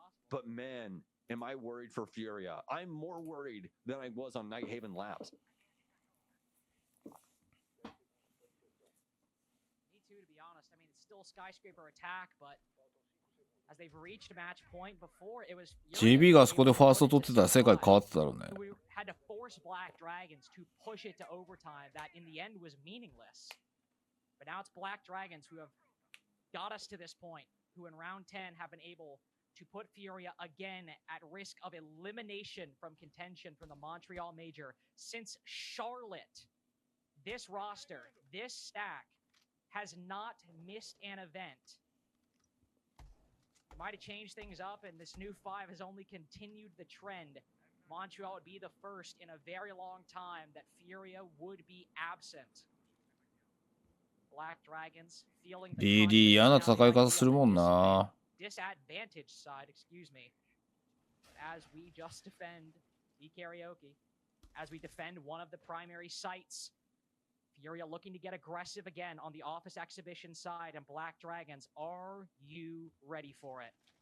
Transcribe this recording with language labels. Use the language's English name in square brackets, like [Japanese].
[English] But man, am I worried for FURIA. I'm more worried than I was on Nighthaven Labs. Me too, to be honest. I mean, it's still a skyscraper attack, but as they've reached a match point before, it was [Japanese] GB がそこでファースト取ってたら世界変わってたろうね。 [English] We had to force BlackDragons to push it to overtime that in the end was meaningless. But now it's BlackDragons who have got us to this point, who in round 10 have been able to put FURIA again at risk of elimination from contention from the Montreal Major. Since Charlotte, this roster, this stack, has not missed an event. It might have changed things up, and this new 5 has only continued the trend. Montreal would be the first in a very long time that FURIA would be absent. BlackDragons feeling the [Japanese] DD 嫌な戦い方するもんな。 [English] disadvantaged side, excuse me. As we just defend the karaoke, as we defend one of the primary sites, FURIA looking to get aggressive again on the office exhibition side, and BlackDragons, are you ready for it?